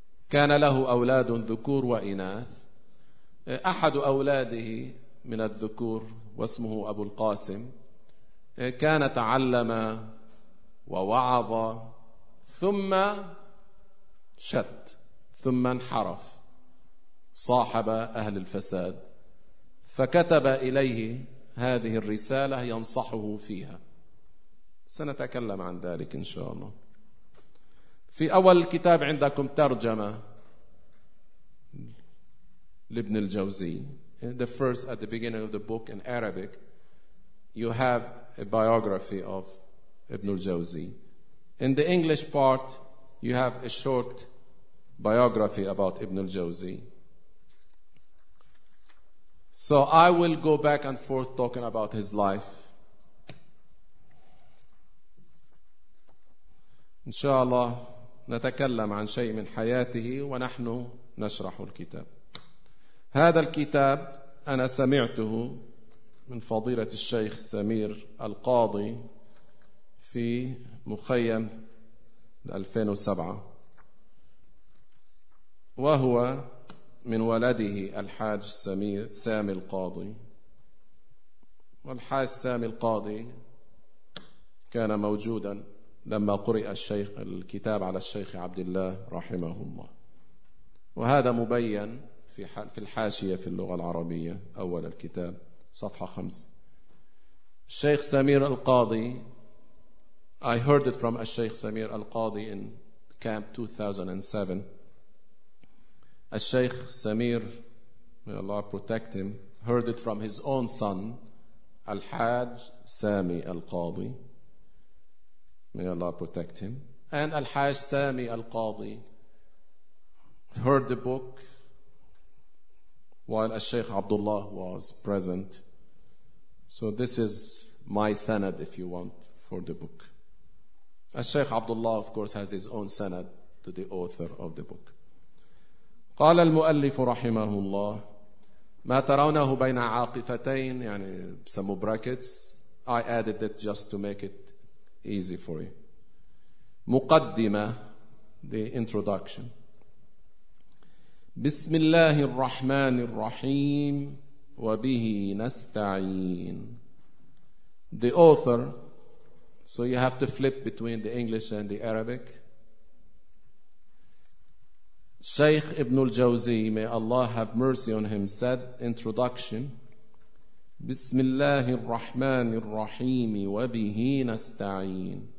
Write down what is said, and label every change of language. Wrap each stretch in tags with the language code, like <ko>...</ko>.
<ar>كان له أولاد ذكور وإناث. أحد أولاده من الذكور واسمه أبو القاسم كان تعلم ووعظ ثم شت ثم انحرف، صاحب أهل الفساد، فكتب إليه هذه الرسالة ينصحه فيها. سنتكلم عن ذلك إن شاء الله. في أول الكتاب عندكم ترجمة لابن الجوزي.</ar> <en>In the first, at the beginning of the book in Arabic, you have a biography of Ibn al-Jawzi. In the English part, you have a short biography about Ibn al-Jawzi. So I will go back and forth talking about his life.</en> <ar>إن شاء الله نتكلم عن شيء من حياته ونحن نشرح الكتاب. هذا الكتاب أنا سمعته من فضيلة الشيخ سمير القاضي في مخيم 2007، وهو من ولده الحاج سمير سامي القاضي. والحاج سامي القاضي كان موجودا لما قرئ الشيخ الكتاب على الشيخ عبد الله رحمه الله. وهذا مبين في الحاشية في اللغة العربية أول الكتاب صفحة 5.</ar> <en>الشيخ سمير القاضي, I heard it from الشيخ سمير القاضي in camp 2007. الشيخ سمير, may Allah protect him, heard it from his own son الحاج سامي القاضي, may Allah protect him. And الحاج سامي القاضي heard the book while الشيخ عبد الله was present. So this is my sanad, if you want, for the book. الشيخ عبد الله of course has his own sanad to the author of the book.</en> <ar>قال المؤلف رحمه الله ما ترونه بين عاقفتين, يعني</ar> <en>some brackets, I added it just to make it easy for you. مقدمة, the introduction.</en> <ar>بسم الله الرحمن الرحيم وبه نستعين.</ar> <en>The author, so you have to flip between the English and the Arabic. Shaykh Ibn al-Jawzi, may Allah have mercy on him, said, introduction.</en> <ar>Bismillahir Rahmanir Rahim wa bihi nasta'in.</ar>